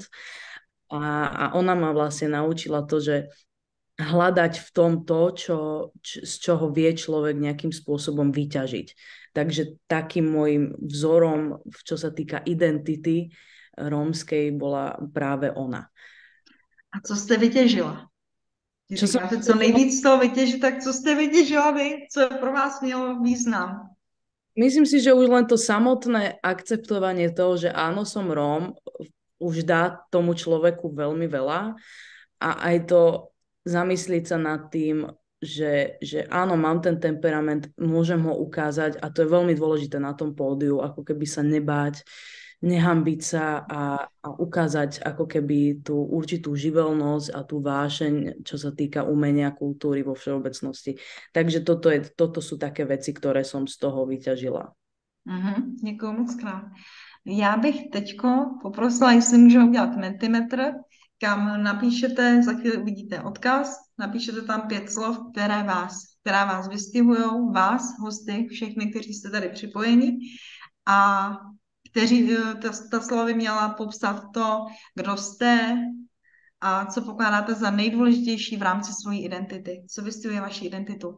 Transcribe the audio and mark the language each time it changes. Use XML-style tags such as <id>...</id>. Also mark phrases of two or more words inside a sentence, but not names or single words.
<sk>A ona ma vlastne naučila to, že hľadať v tom to, z čoho vie človek nejakým spôsobom vyťažiť. Takže takým môjim vzorom, čo sa týka identity rómskej, bola práve ona.</sk> <cs>A co jste vytěžila? Říkáte, co nejvíc z toho vytěžit, tak co jste vytěžila vy? Co pro vás mělo význam?</cs> <sk>Myslím si, že už len to samotné akceptovanie toho, že áno, som Róm, už dá tomu človeku veľmi veľa a aj to zamyslieť sa nad tým, že áno, mám ten temperament, môžem ho ukázať a to je veľmi dôležité na tom pódiu, ako keby sa nebáť, nehanbiť sa a ukázať ako keby tú určitú živelnosť a tú vášeň, čo sa týka umenia, kultúry vo všeobecnosti. Takže toto sú také veci, ktoré som z toho vyťažila.</sk> <cs>Děkuji moc krát. Já bych teďko poprosila, jestli můžeme udělat Mentimetr, kam napíšete, za chvíli uvidíte odkaz, napíšete tam 5 slov, která vás vystihují, vás, hosty, všechny, kteří jste tady připojeni a ta slova by měla popsat to, kdo jste a co pokládáte za nejdůležitější v rámci své identity, co vystihuje vaši identitu.</cs>